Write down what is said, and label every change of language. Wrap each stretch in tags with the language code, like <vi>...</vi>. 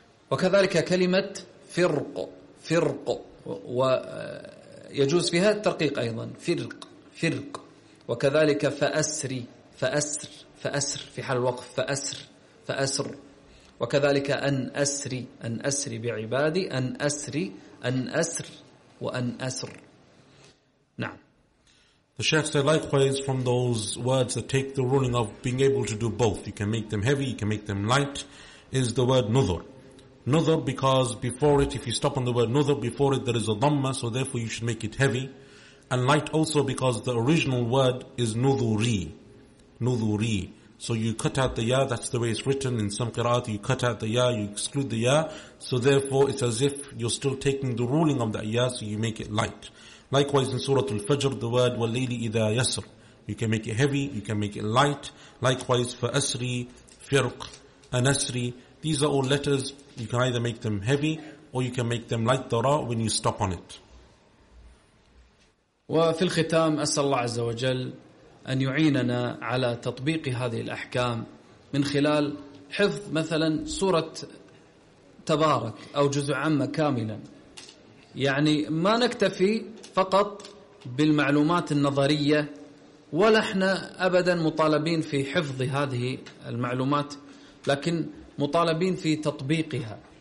<ar>وكذلك كلمة فرق، فرق ويجوز فيها الترقيق أيضا، فرق فرق. وكذلك فأسري، فأسر فأسر في حال الوقف، فأسر فأسر. وكذلك أن أسري، أن أسري بعبادي، أن أسري أن أسر وأن أسر. نعم.</ar> <en>The Sheikh said likewise from those words that take the ruling of being able to do both, you can make them heavy, you can make them light, is the word nudhur. Nudhur because before it, if you stop on the word nudhur, before it there is a dhamma, so therefore you should make it heavy. And light also because the original word is nudhuri. Nudhuri. So you cut out the ya, that's the way it's written in some qira'at, you cut out the ya, you exclude the ya, so therefore it's as if you're still taking the ruling of that ya, so you make it light. Likewise in Surah Al-Fajr, the word</en> <ar>walayli idha yasr,</ar> <en>you can make it heavy, you can make it light. Likewise for asri, firq, anasri, these are all letters, you can either make them heavy or you can make them light the ra when you stop on it.</en> <ar>وفي الختام أسأل الله عز وجل أن يعيننا على تطبيق هذه الأحكام من خلال حفظ مثلا سورة تبارك أو جزء عامة كاملا، يعني ما نكتفي فقط بالمعلومات النظرية، ولا احنا أبدا مطالبين في حفظ هذه المعلومات، لكن مطالبين في تطبيقها.</ar>